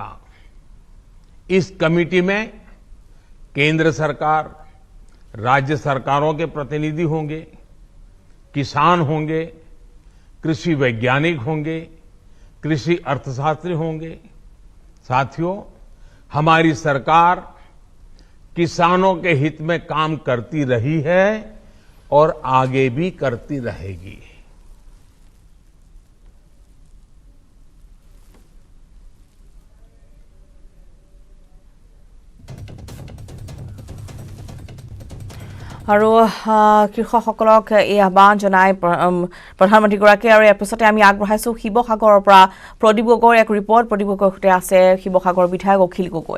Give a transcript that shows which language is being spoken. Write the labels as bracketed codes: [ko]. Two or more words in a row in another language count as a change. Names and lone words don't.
[hi] इस कमेटी में केंद्र सरकार, राज्य सरकारों के प्रतिनिधि होंगे, किसान होंगे, कृषि वैज्ञानिक होंगे, कृषि अर्थशास्त्री होंगे। साथियों, हमारी सरकार किसानों के हित में काम करती रही है और आगे भी करती रहेगी। [as] আৰু কৃষকসকলক এই আহ্বান জনাই প্ৰধানমন্ত্ৰীগৰাকীয়ে আৰু ইয়াৰ পিছতে আমি আগবঢ়াইছো শিৱসাগৰৰ পৰা প্ৰদীপ গগৈৰ এক ৰিপৰ্ট প্ৰদীপ গগৈৰ সৈতে আছে শিৱসাগৰ বিধায়ক অখিল গগৈ